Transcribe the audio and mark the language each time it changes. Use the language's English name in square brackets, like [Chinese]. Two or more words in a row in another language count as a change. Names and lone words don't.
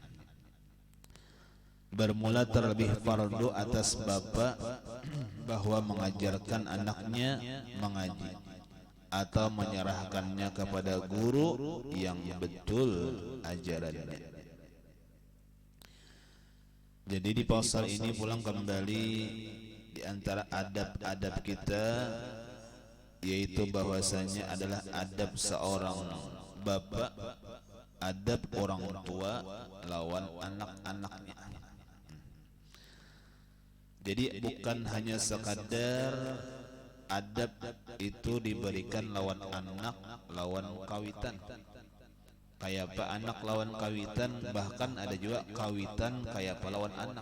[Indonesian] Bermula terlebih fardu atas bapak bahwa mengajarkan anaknya mengaji atau menyerahkannya kepada guru yang betul ajarannya. Jadi di pasal ini pulang kembali di antara adab-adab kita, yaitu bahwasanya adalah adab seorang bapak, adab orang tua lawan anak-anaknya. [Banjar] Jadi bukan hanya sekadar adab itu diberikan lawan anak, lawan kawitan. Kayak apa anak lawan kawitan, bahkan ada juga kawitan kayak apa lawan anak.